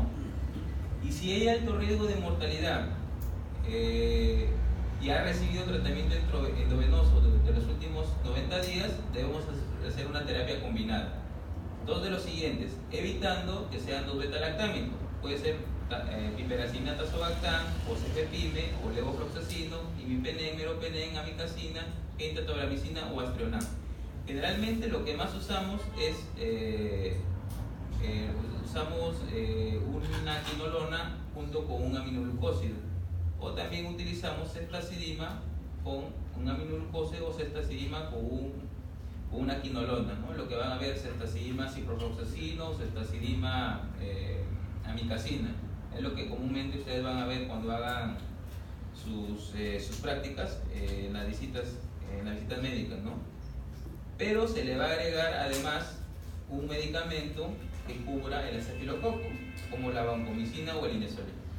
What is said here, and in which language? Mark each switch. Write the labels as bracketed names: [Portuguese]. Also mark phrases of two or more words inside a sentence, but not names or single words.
[Spanish] Y si hay alto riesgo de mortalidad y ha recibido tratamiento endovenoso durante los últimos 90 días, debemos hacer una terapia combinada. Dos de los siguientes, evitando que sean 2 beta-lactámicos. Puede ser piperacillin, tazobactam, o cefepime, o levofloxacino, imipenem, meropenem, amicacina, pentatobramicina o astrionam. Generalmente lo que más usamos es una quinolona junto con un aminoglucósido, o también utilizamos ceftazidima con un aminoglucósido o ceftazidima con una quinolona, ¿no? Lo que van a ver, ceftazidima ciprofloxacino, ceftazidima amicacina, es lo que comúnmente ustedes van a ver cuando hagan sus prácticas en las visitas médicas, ¿no? Pero se le va a agregar además un medicamento que cubra el estafilococo, como la vancomicina o el inesolid.